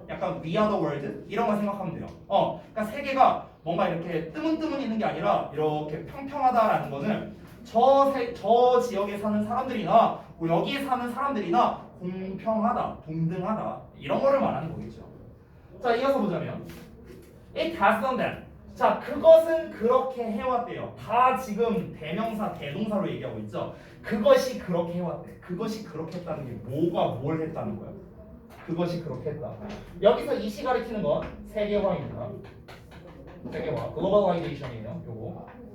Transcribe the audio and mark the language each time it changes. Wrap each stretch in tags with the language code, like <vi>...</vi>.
<ko>약간 We are the world 이런 거 생각하면 돼요. 그러니까 세계가 뭔가 이렇게 뜨문뜨문 있는 게 아니라 이렇게 평평하다라는 거는 저 지역에 사는 사람들이나 여기에 사는 사람들이나 공평하다, 동등하다 이런 거를 말하는 거겠죠. 자, 이어서 보자면</ko> <en>It has done that.</en> <ko>자, 그것은 그렇게 해왔대요. 다 지금 대명사, 대동사로 얘기하고 있죠. 그것이 그렇게 해왔대. 그것이 그렇게 했다는 게 뭐가 뭘 했다는 거야? 그것이 그렇게 했다. 여기서 이 시 가리키는 건 세계화입니다. 세계화, 글로벌라이제이션이에요. 요거.</ko>